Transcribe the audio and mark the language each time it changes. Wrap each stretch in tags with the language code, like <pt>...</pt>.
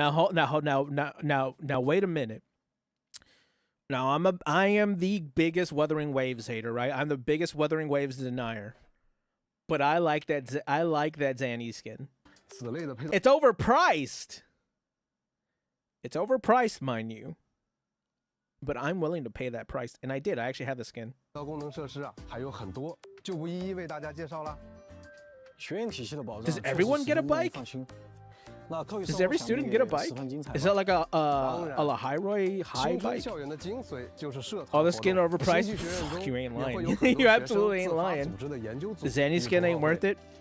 <en>Now, wait a minute. Now, I am the biggest Wuthering Waves hater, right? I'm the biggest Wuthering Waves denier. But I like that Zanny skin. It's overpriced. It's overpriced, mind you. But I'm willing to pay that price, and I did. I actually have the skin.</en> <zh>功能设施啊还有很多，就不一一为大家介绍了。学院体系的保障。</zh> <en>Does everyone get a bike? Does every student get a bike? Is that like a Lahairoi high bike? Oh, the skin overpriced? Fuck, you ain't lying. You absolutely ain't lying. The Zanny skin ain't worth it.</en>